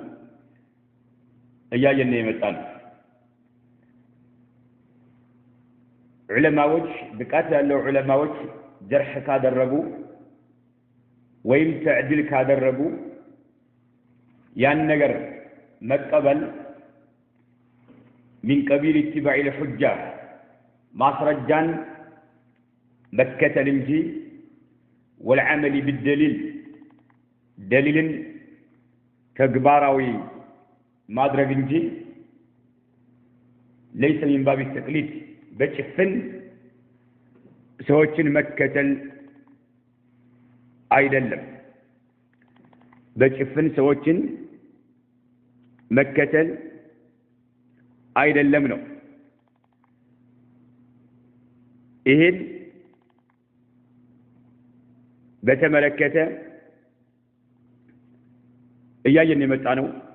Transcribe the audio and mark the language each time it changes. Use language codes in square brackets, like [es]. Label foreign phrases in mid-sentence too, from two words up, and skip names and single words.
[am] እያየን የመጣን ዑለማዎች ብቃት ያለው ዑለማዎች ጀርህ ካደረጉ ወይም ተዕዲል ካደረጉ ያን ነገር መቀበል [ar] من قبيل اتباع الحجة [am] ማስረጃን መከተል እንጂ [ar] والعمل بالدليل [am] دليልን ተግባራዊ ማድረግ እንጂ [ar] ليس من باب التقليد በጭፍን [am] ሰዎችን መከተል አይደለም በጭፍን ሰዎችን መከተል አይደለም ነው። ይሄን በተመለከተ እያየን የመጣ ነው።